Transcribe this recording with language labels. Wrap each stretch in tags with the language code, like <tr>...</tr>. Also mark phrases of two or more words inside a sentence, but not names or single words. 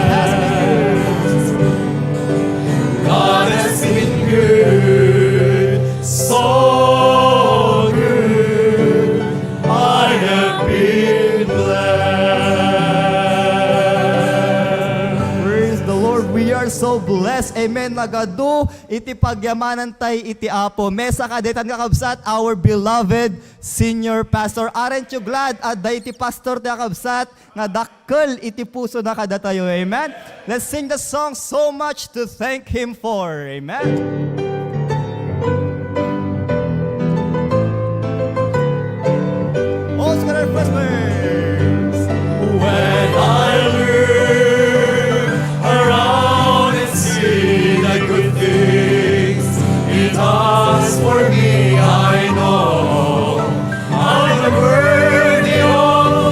<en>God has been good, so good. I have been blessed. Praise the Lord. We are so blessed. Amen.</en> <ilo>Nagadu iti pagyamanan tay iti apo. Mesa kadetan kakabsat</ilo> <en>our beloved senior pastor. Aren't you glad</en> <ilo>at iti pastor ti kakabsat nga dakkel iti puso na kadatayo.</ilo> <en>Amen. Let's sing the song so much to thank Him for. Amen. Oscar first verse. When I look around and see the good things He does for me, I know I'm worthy of</en>